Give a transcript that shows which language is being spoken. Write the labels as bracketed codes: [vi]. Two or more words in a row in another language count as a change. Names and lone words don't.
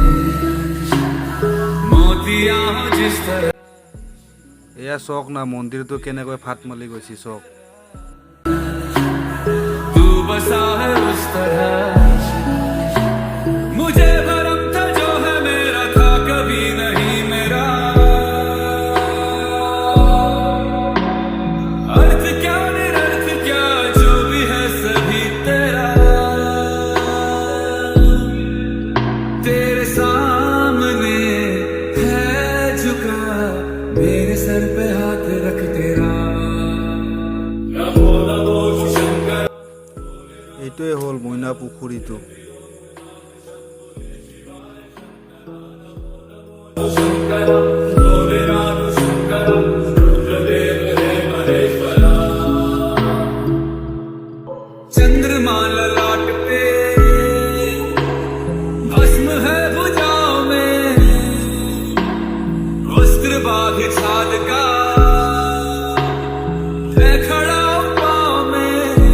[hi] मोतिया हो जिस तरह। [as] এয়া চাওক না মন্দিৰটো কেনেকৈ ফাট মালি গৈছে চাওক। [hi] तू बसा है उस तरह, मुझे भरम था जो है मेरा था कभी नहीं मेरा। अर्थ क्या निरर्थ क्या जो भी है सभी तेरा। तेरे सामने है झुका मेरे सर पे हाथ रख तेरा। नमो नमो शंकर। [as] এইটোৱে হ'ল মইনা পুখুৰীটো। [hi] शंकर भोले नाथ शंकर, रुद्रदेव हे महेश्वर। चंद्रमा ललाट पे भस्म है भुजाओं में, वस्त्र बाघ छाद का है खड़ा पाँव में।